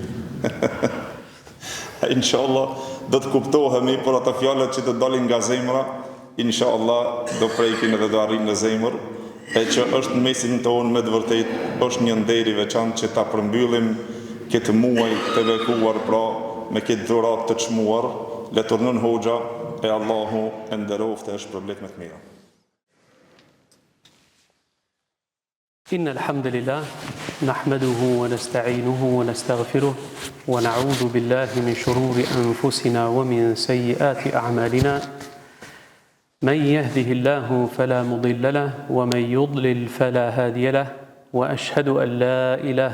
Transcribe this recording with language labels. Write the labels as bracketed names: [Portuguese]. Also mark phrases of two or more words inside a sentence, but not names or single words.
[Albanian] Inshallah do të kuptohemi për ata fjalët që të dalin nga zemra, inshallah do prekin edhe do arrin në zemër, e që është në mesin tonë me të vërtet është një nder i veçantë që ta përmbyllim këtë muaj të bekuar, pra me këtë dhurat të çmuar, le turnon Hoxha e Allahu e nderoftë e shpërblet me të mira. [Arabic] إن الحمد لله نحمده ونستعينه ونستغفره ونعوذ بالله من شرور أنفسنا ومن سيئات أعمالنا من يهده الله فلا مضل له ومن يضلل فلا هادي له وأشهد أن لا إله